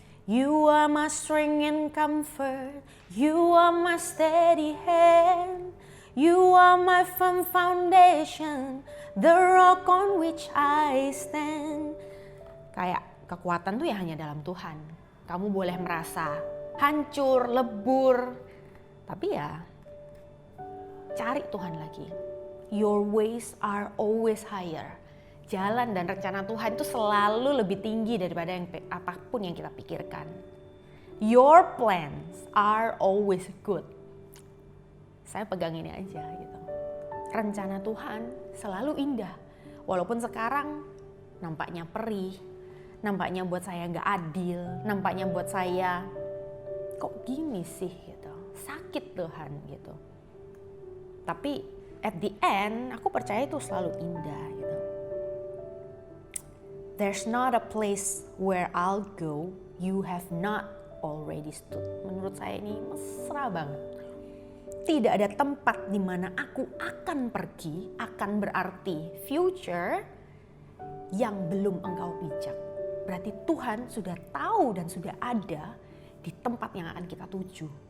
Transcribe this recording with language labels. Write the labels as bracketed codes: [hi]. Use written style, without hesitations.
[en] You are my strength and comfort, you are my steady hand, you are my firm foundation, the rock on which I stand. [id] Kayak kekuatan tuh ya hanya dalam Tuhan. Kamu boleh merasa hancur, lebur, tapi ya cari Tuhan lagi. [en] Your ways are always higher. [id] Jalan dan rencana Tuhan itu selalu lebih tinggi daripada apapun yang kita pikirkan. [en] Your plans are always good. [id] Saya pegang ini aja gitu. Rencana Tuhan selalu indah. Walaupun sekarang nampaknya perih, nampaknya buat saya gak adil, nampaknya buat saya kok gini sih gitu. Sakit Tuhan gitu. Tapi [en] at the end [id] aku percaya itu selalu indah gitu. [en] There's not a place where I'll go you have not already stood. [id] Menurut saya ini mesra banget. Tidak ada tempat di mana aku akan pergi, akan berarti future yang belum engkau pijak. Berarti Tuhan sudah tahu dan sudah ada di tempat yang akan kita tuju.